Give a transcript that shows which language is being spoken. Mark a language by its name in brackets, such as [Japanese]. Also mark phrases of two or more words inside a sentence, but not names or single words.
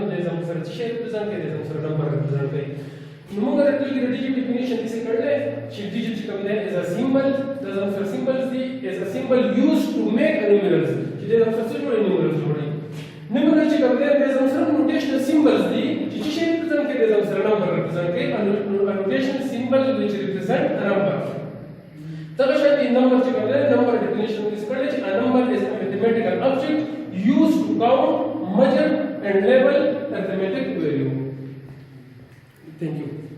[Pashto] د زموږ سره څه شی ریپرزنټ کوي د زموږ سره [English] number represent [Pashto] کوي نو موږ د [English] digit definition [Pashto] څه کړل چې ډیجیټ چې کوم دی از [English] a symbol [Pashto] د زموږ سره سیمبلز دی [English] is a symbol used to make a numerals [Pashto] چې د زموږ سره جوړي نومرلز جوړي نمبر چې کوم دی د زموږ سره [English] notational symbols [Pashto] دي چې څه شی ریپرزنټ کوي د زموږ سره [English] number represent [Pashto] کوي [English] a notational symbol which represent a number [Pashto] دا شی د نمبر چې کوم دی [English] number definition [Pashto] کې څه کړل چې [English] a number is a mathematical object used to count measure and label arithmetic value thank you